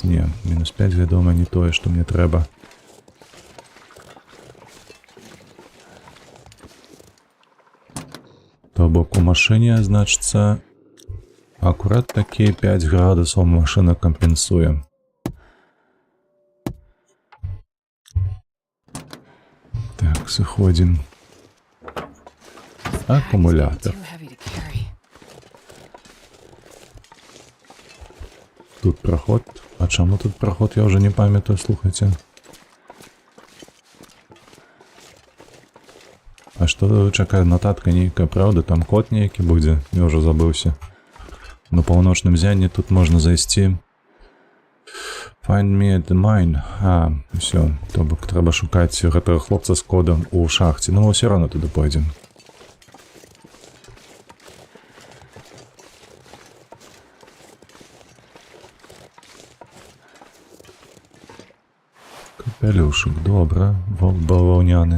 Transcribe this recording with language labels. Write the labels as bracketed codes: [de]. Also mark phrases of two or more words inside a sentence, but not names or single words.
[be] Не, мінус 5, вядома, не тое, што мне трэба. То бок у машыне, значыцца, акурат такія 5 градусаў машына кампенсуе. Так, сыходзім. Акумулятор. [en] Too heavy to carry. [be] Тут проход. А чаму тут проход, [uk] я вже не пам'ятаю, [be] слухайте. А што, чакай, нотатка нейкая, правда? Там код нейкі будзе? Я ўжо забыўся. На паўночным зянні тут можна зайсці. [en] Find me at the mine. [be] Усё. То бок трэба шукаць гэтага хлопца з кодам у шахце. Ну, ўсё рано туды пойдзем. Капелюшак, добра, баваўняны.